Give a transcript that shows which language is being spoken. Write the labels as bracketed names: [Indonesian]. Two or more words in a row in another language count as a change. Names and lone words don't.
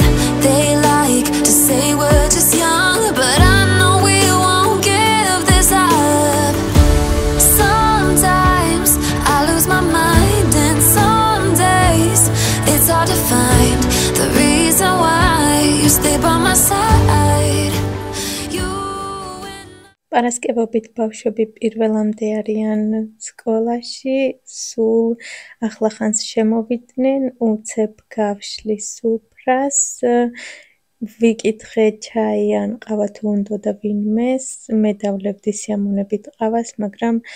[English] They like to say we're just young, but I know we won't give this up. Sometimes I lose my mind and some days it's hard to find the reason why you stay by my side. [Georgian] პარასკევობით ბავშვები პირველამდე არიან სკოლაში, სულ ახლახანს შემოვიდნენ, უცებ გავშლის სუფრას, ვიკითხე ჩაი ან ყავა თუ უნდოდა ვინმეს, მე დავლევდი სიამოვნებით ყავას, მაგრამ